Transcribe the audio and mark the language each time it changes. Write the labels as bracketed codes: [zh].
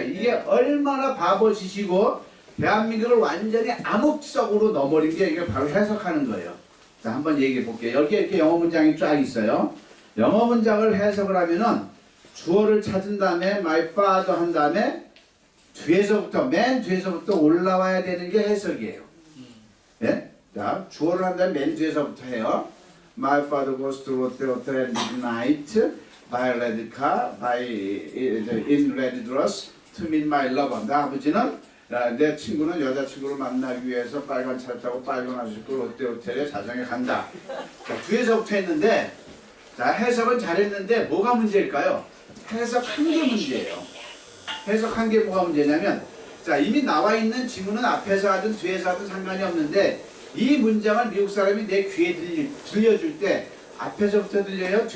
[ko] 이게 얼마나 바보짓이고 대한민국을 완전히 암흑적으로 넣어버린 게 이게 바로 해석하는 거예요. 자, 한번 얘기해 볼게요. 여기에 이렇게 영어 문장이 쫙 있어요. 영어 문장을 해석을 하면은 주어를 찾은 다음에 [en] my father [ko] 한 다음에 뒤에서부터 맨 뒤에서부터 올라와야 되는 게 해석이에요. 예? 자, 주어를 한 다음에 맨 뒤에서부터 해요. [en] My father goes to Lotte at midnight by red car, in red dress to meet my lover. [ko] 나 아버지는 내 친구는 여자친구를 만나기 위해서 빨간 차를 타고 빨간 아저씨고 롯데 호텔에 자정에 간다. 자, 뒤에서부터 했는데 자, 해석은 잘했는데 뭐가 문제일까요? 해석한 게 문제예요. 해석한 게 뭐가 문제냐면 자, 이미 나와 있는 지문은 앞에서 하든 뒤에서 하든 상관이 없는데 이 문장을 미국 사람이 내 귀에 들려줄 때 앞에서부터 들려요?